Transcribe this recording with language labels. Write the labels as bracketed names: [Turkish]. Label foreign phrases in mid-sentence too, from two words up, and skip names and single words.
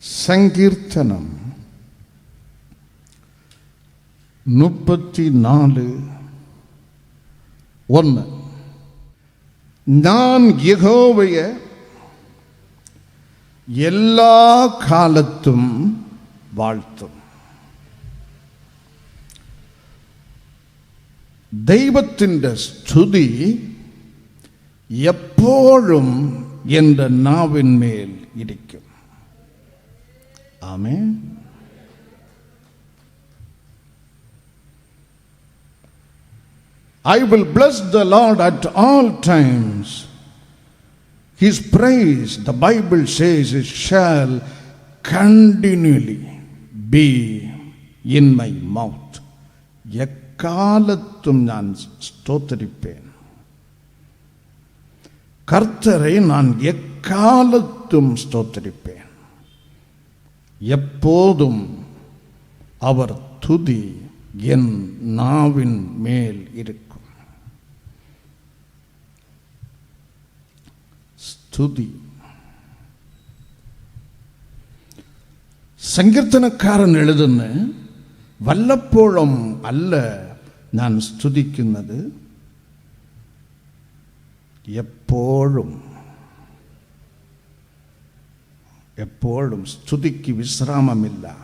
[Tamil] சங்கீர்த்தனம் 34:1. நான் யெகோவாவை எல்லா காலத்தும் வாழ்த்தும். [Malayalam] ദൈവത്തിൻ്റെ സ്തുതി എപ്പോഴും എൻ്റെ നാവിന്മേൽ ഇരിക്കും. ആമേൻ. [English] I will bless the Lord at all times. His praise, the Bible says, it shall continually be in my mouth. [Tamil] எக்காலத்தும் நான் ஸ்தோத்திரிப்பேன். கர்த்தரை நான் எக்காலத்தும் ஸ்தோத்திரிப்பேன். எப்போதும் அவர் துதி என் நாவின் மேல் இருக்கும். [Malayalam] സ്തുതി. സങ്കീർത്തനക്കാരൻ എഴുതുന്ന വല്ലപ്പോഴും അല്ല ഞാൻ സ്തുതിക്കുന്നത്, എപ്പോഴും എപ്പോഴും സ്തുതിക്ക് വിശ്രാമമില്ല.